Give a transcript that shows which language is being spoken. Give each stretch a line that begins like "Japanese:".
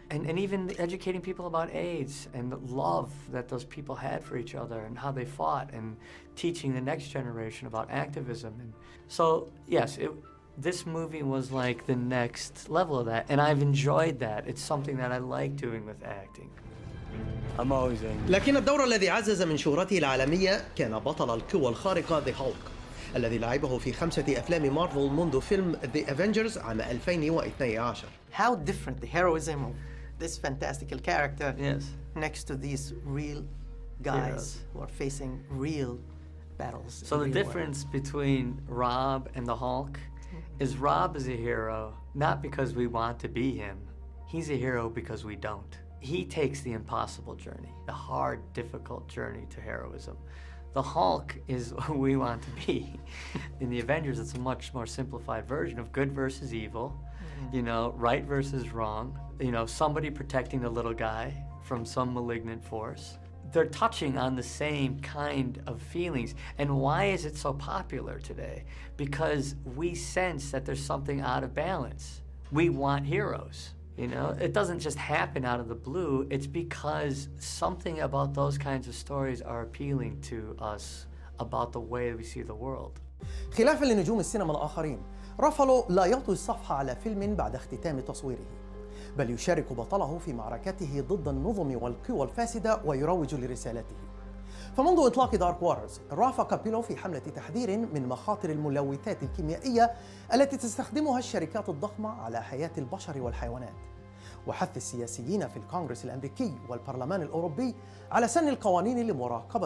English: And even educating people about AIDS and the love that those people had for each other and how they fought, and teaching the next generation about activism. And so, yes, this movie was like the next level of that, and I've enjoyed that. It's something that I like doing with acting. Amazing.
Arabic: لكن الدور الذي عزز من شهرته العالمية كان بطل القوى الخارقة The Hulk الذي لعبه في 5 أفلام مارفل منذ فيلم The Avengers عام 2012.
English: How different the heroism of this fantastical character Yes. next to these real guys Heroes. who are facing real battles. So the difference between Rob and the Hulk is Rob is a hero not because we want to be him. He's a hero because we don't. He takes the impossible journey, the hard, difficult journey to heroism. The Hulk is who we want to be. In the Avengers, it's a much more simplified version of good versus evil, right versus wrong, somebody protecting the little guy from some malignant force. They're touching on the same kind of feelings. And why is it so popular today? Because we sense that there's something out of balance. We want heroes. It doesn't just happen out of the blue. It's because something about those kinds of stories are appealing to us about the way we see the world.
Arabic: خلافاً لنجوم السينما الآخرين، رافالو لا يطوي الصفحة على فيلم بعد اختتام تصويره، بل يشارك بطله في معركته ضد النظم والقوى الفاسدة ويروج لرسالته. فمنذ إطلاق دارك وارز رافق بيلو في حملة تحذير من مخاطر الملوثات الكيميائية التي تستخدمها الشركات الضخمة على حياة البشر والحيوانات، وحث السياسيين في الكونغرس الأمريكي والبرلمان الأوروبي على سن القوانين لمراقبة تلك الشركات وتنظيم استخدامها للمواد الكيميائية الضارة.